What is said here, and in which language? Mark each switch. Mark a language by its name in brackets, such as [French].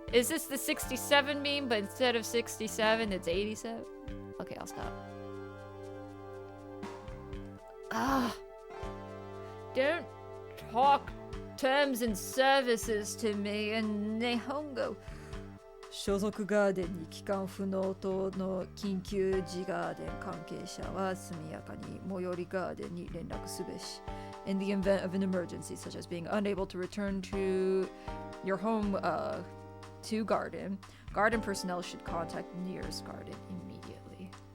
[English] Is this the 67 meme, but instead of 67, it's 87? Okay, I'll stop. Don't talk terms and services to me in Nihongo. [Japanese] 所属ガーデンに帰還不能等の緊急時ガーデン関係者は速やかに最寄りガーデンに連絡すべし。 [English] In the event of an emergency, such as being unable to return to your home to garden personnel should contact the nearest garden immediately.